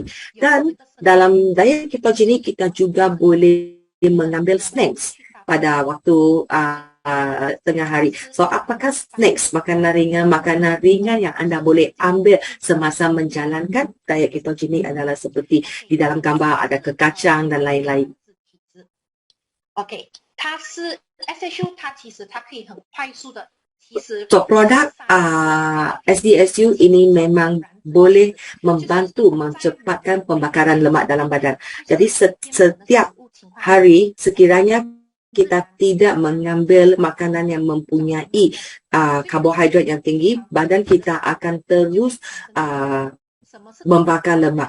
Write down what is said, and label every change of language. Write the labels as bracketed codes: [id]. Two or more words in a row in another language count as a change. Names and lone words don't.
[ms] Dan dalam diet ketogenik kita juga boleh mengambil snacks pada waktu tengah hari. So, apakah snacks, makanan ringan yang anda boleh ambil semasa menjalankan diet ketogenik adalah seperti di dalam gambar ada kekacang dan lain-lain. [zh] OK， 它是 SHU， 它其实它可以很快速的。 [ms] So, produk SDSU ini memang boleh membantu mencepatkan pembakaran lemak dalam badan. Jadi setiap hari sekiranya kita tidak mengambil makanan yang mempunyai karbohidrat yang tinggi, badan kita akan terus membakar lemak.